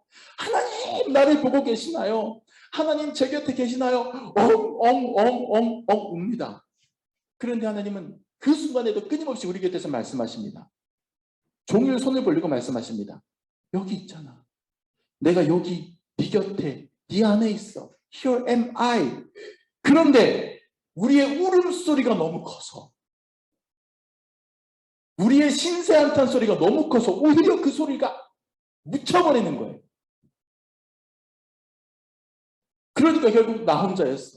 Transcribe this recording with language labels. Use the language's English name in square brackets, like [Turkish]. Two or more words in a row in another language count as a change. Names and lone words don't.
[Korean] 하나님 나를 보고 계시나요? 하나님 제 곁에 계시나요? 엉엉엉엉엉 웁니다. 그런데 하나님은 그 순간에도 끊임없이 우리 곁에서 말씀하십니다. 종일 손을 벌리고 말씀하십니다. 여기 있잖아. 내가 여기 네 곁에 네 안에 있어. [English] Here am I. [Korean] 그런데 우리의 울음소리가 너무 커서, 우리의 신세 한탄 소리가 너무 커서 오히려 그 소리가 묻혀버리는 거예요. 그러니까 결국 나 혼자였어.